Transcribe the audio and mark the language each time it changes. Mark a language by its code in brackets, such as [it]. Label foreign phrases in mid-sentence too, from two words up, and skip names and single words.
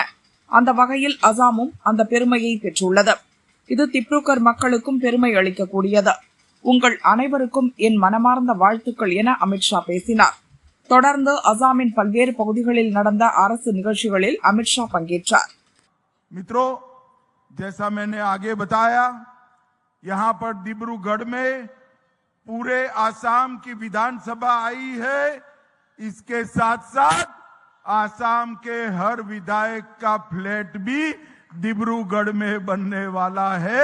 [ta] அந்த வகையில் அசாமும் அந்த பெருமையை பெற்றுள்ளது. இது திப்ருகர் மக்களுக்கும் பெருமை அளிக்கக்கூடியது. உங்கள் அனைவருக்கும் என் மனமார்ந்த வாழ்த்துக்கள் என அமித்ஷா பேசினார். தொடர்ந்து அசாமின் பல்வேறு பகுதிகளில் நடந்த அரசு நிகழ்ச்சிகளில் அமித்ஷா பங்கேற்றார். [hi] मित्रों, जैसा मैंने आगे बताया, यहाँ पर डिब्रूगढ़ में पूरे आसाम की विधानसभा आई है। इसके साथ साथ आसाम के हर विधायक का फ्लैट भी डिब्रूगढ़ में बनने वाला है।